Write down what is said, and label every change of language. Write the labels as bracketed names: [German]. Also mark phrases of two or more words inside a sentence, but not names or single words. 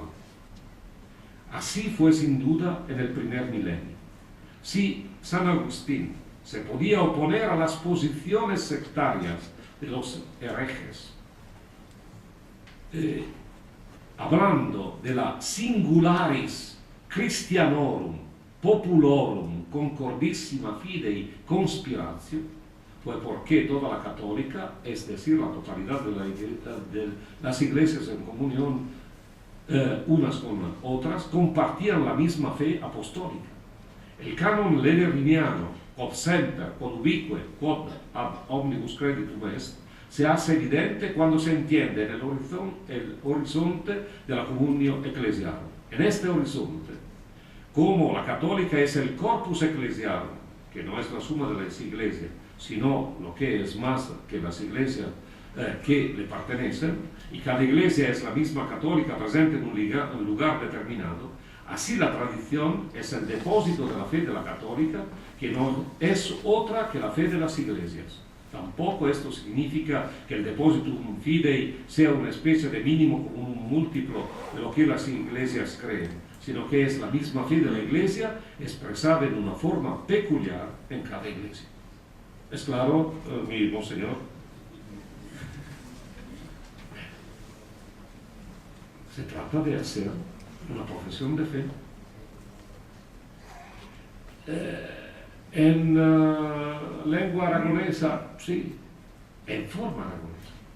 [Spanish] Así fue sin duda en el primer milenio. Si San Agustín se podía oponer a las posiciones sectarias de los herejes, hablando de la [Latin] singularis Christianorum populorum concordissima fidei conspiratio, [Spanish] pues porque toda la católica, es decir, la totalidad de las iglesias en comunión unas con otras, compartían la misma fe apostólica. El canon lederniniano, [Latin] quod semper, quod ubique, quod ad omnibus creditum est, [Spanish] se hace evidente cuando se entiende en el horizonte de la comunión eclesial. En este horizonte, como la católica es el corpus eclesial, que no es la suma de las iglesias, sino lo que es más que las iglesias que le pertenecen, y cada iglesia es la misma católica presente en un lugar determinado, así la tradición es el depósito de la fe de la católica, que no es otra que la fe de las iglesias. Tampoco esto significa que el [Latin] depositum fidei [Spanish] sea una especie de mínimo común múltiplo de lo que las iglesias creen, sino que es la misma fe de la iglesia expresada en una forma peculiar en cada iglesia. ¿Es claro, mi monseñor? Se trata de hacer una profesión de fe en lengua aragonesa, sí, en forma aragonesa.